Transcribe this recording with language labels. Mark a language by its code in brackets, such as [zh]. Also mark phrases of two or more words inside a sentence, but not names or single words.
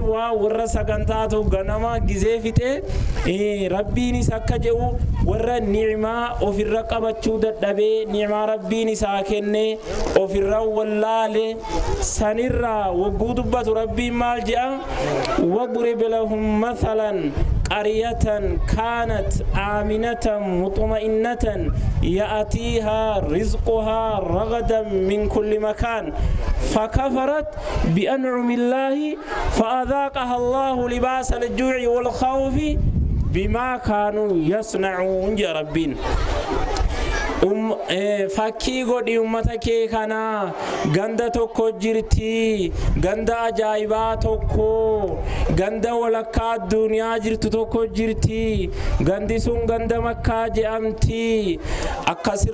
[om] waa warra sagantaatu ganama gizee fixee rabbiinis akka jedhu warra ni'maa ofirra qabachuu dadhabee ni'maa rabbiin isaa kenne ofirra wallaale sanirraa wagguu dubbatu rabbiin maal jedha [ar] واضرب لهم مثلا قرية كانت آمنة مطمئنة يأتيها رزقها رغدا من كل مكان فكفرت بأنعم الله فأذاقها الله لباس الجوع والخوف بما كانوا يصنعون يا ربين [om] fakkii godhi ummata kee kana ganda tokko jirti ganda ajaa'ibaa tokko ganda walakkaa duniyaa jirtu tokko jirti gandi sun ganda makkaa jedhamti akkasin